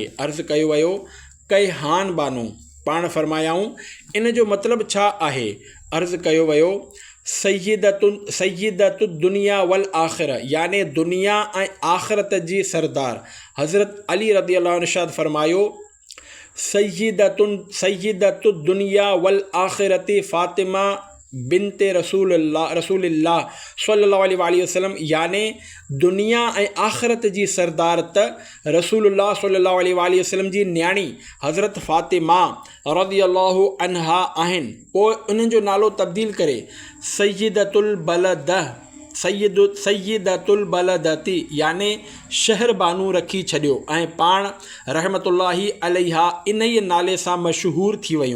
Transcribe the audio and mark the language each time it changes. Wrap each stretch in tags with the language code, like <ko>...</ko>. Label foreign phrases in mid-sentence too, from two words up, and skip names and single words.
<sd>अर्ज़ु कयो वियो, कैहान बानू। पाण फ़रमायाऊं, इन जो मतिलबु छा आहे? अर्ज़ु कयो वियो,</sd> <ar>سيدة الدنيا والآخرة,</ar> <sd>याने दुनिया ऐं आख़िरत जी सरदार। हज़रत अली</sd> <ar>رضي الله عنه</ar> <sd>इरशाद फ़रमायो,</sd> <ar>سيدة الدنيا والآخرة فاطمة بنت رسول الله صلى الله عليه وسلم,</ar> <sd>याने दुनिया ऐं आख़िरत जी सरदार त रसूलुल्लाह</sd> <ar>صلى الله عليه وسلم</ar> <sd>जी न्याणी हज़रत फ़ातिमा</sd> <ar>رضي الله عنها</ar> <sd>आहिनि। पोइ उन्हनि जो नालो तब्दील करे</sd> <ar>سيدة البلدة</ar> <sd>याने शहर बानू रखी छॾियो ऐं पाण</sd> <ar>رحمة الله عليها</ar> <sd>इन ई नाले सां मशहूर थी वयूं।</sd>